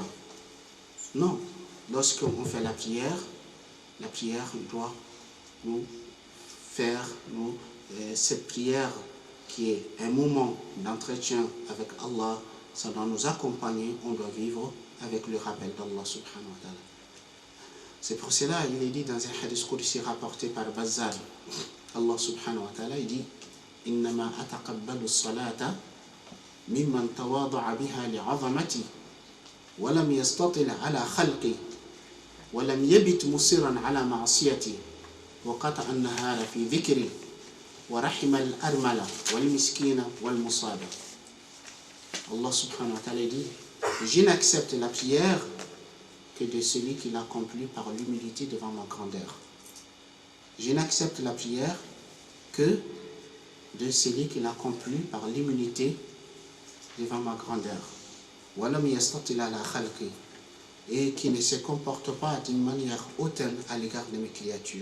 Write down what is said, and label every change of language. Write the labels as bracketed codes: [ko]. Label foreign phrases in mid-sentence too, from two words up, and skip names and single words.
[fr] Non, lorsqu'on fait la prière doit nous faire cette prière qui est un moment d'entretien avec Allah, ça doit nous accompagner, on doit vivre avec le rappel d'Allah [ar] سبحانه وتعالى. [fr] C'est pour cela, il est dit dans un [ar] حديث قدسي [fr] rapporté par Bazzar, Allah [ar] سبحانه وتعالى, il dit إنما أتقبل الصلاة ممن تواضع بها لعظمتي ولم يستطل على خلقي ولم يبت مصرا على معصيتي وقطع النهار في ذكري ورحم الأرملة والمسكين والمصاب. [fr] Allah [ar] سبحانه وتعالى [fr] dit je n'accepte la prière que de celui qui l'accomplit par l'humilité devant ma grandeur. Je n'accepte la prière que de celui qui l'accomplit par l'humilité devant ma grandeur. Et qui ne se comporte pas d'une manière hautaine à l'égard de mes créatures.